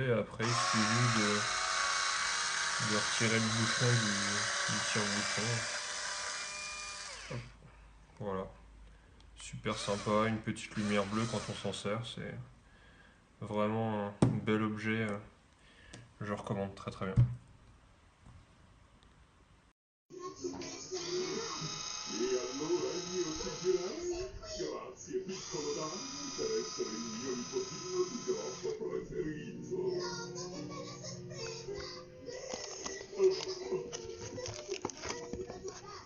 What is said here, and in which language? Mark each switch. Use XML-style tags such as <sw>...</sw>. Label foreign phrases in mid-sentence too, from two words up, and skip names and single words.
<fr>Et après, il suffit juste de retirer le bouchon du tire-bouchon. Hop, voilà. Super sympa, une petite lumière bleue quand on s'en sert. C'est vraiment un bel objet. Je recommande très très bien.</fr> <it>E allora il mio suggerimento? Grazie piccolo Danny per essere il mio nipotino di groppo preferito. No, ma che bella sorpresa!</it>